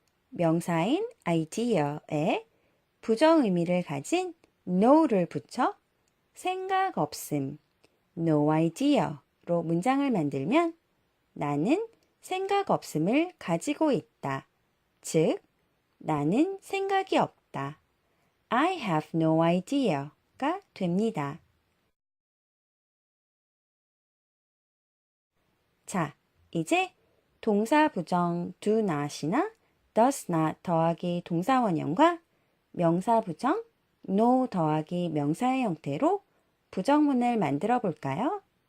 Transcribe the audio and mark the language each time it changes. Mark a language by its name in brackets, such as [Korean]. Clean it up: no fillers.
[Korean] 명사인 idea에 부정 의미를 가진 no를 붙여 생각 없음, no idea로 문장을 만들면 나는 생각 없음을 가지고 있다. 즉, 나는 생각이 없다. [English] I have no idea가 [Korean] 됩니다. 자, 이제 동사 부정 do not이나 does not 더하기 동사 원형과 명사 부정 no 더하기 명사의 형태로 부정문을 만들어 볼까요?